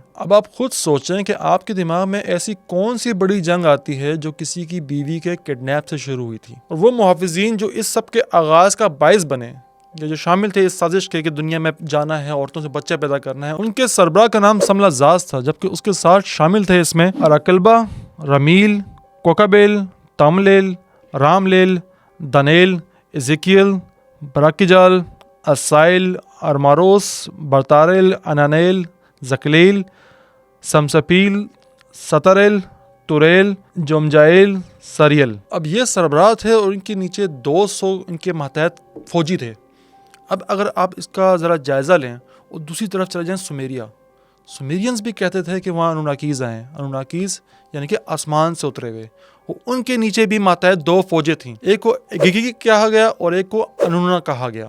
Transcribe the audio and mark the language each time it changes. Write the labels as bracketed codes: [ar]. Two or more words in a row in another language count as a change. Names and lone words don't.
[ur] اب آپ خود سوچیں کہ آپ کے دماغ میں ایسی کون سی بڑی جنگ آتی ہے جو کسی کی بیوی کے کڈنیپ سے شروع ہوئی تھی، اور وہ محافظین جو اس سب کے آغاز کا باعث بنے، جو شامل تھے اس سازش کے کہ دنیا میں جانا ہے، عورتوں سے بچے پیدا کرنا ہے، ان کے سربراہ کا نام سملا زاز تھا، جبکہ اس کے ساتھ شامل تھے اس میں اراکلبا، رمیل، کوکابیل، تاملیل، راملیل، دانیل، ازیکیل، براکیجال، اسائل، ارماروس، برتارل، انانیل، زکلیل، سمسپیل، ستریل، توریل، جومجائل، سریل۔ اب یہ سربراہ تھے اور ان کے نیچے 200 ان کے ماتحت فوجی تھے۔ اب اگر آپ اس کا ذرا جائزہ لیں اور دوسری طرف چلے جائیں سومیرینز بھی کہتے تھے کہ وہاں انوناکیز آئے، انوناکیز یعنی کہ آسمان سے اترے ہوئے، ان کے نیچے بھی ماتحت 2 فوجیں تھیں، ایک کو گیگی کہا گیا اور ایک کو انونا کہا گیا۔